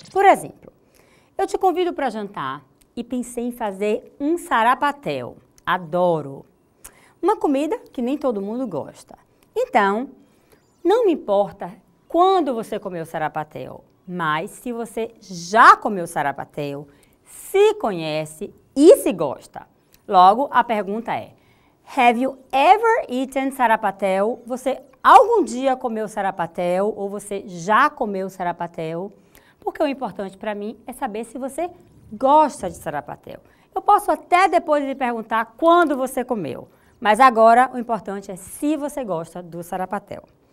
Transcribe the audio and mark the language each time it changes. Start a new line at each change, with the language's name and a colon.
Portuguese: Por exemplo, eu te convido para jantar e pensei em fazer um sarapatel. Adoro. Uma comida que nem todo mundo gosta. Então, não me importa quando você comeu sarapatel, mas se você já comeu sarapatel, se conhece e se gosta. Logo, a pergunta é:
English: have you ever eaten sarapatel?
Portuguese: Você algum dia comeu sarapatel ou você já comeu sarapatel? Porque o importante para mim é saber se você gosta de sarapatel. Eu posso até depois lhe perguntar quando você comeu, mas agora o importante é se você gosta do sarapatel.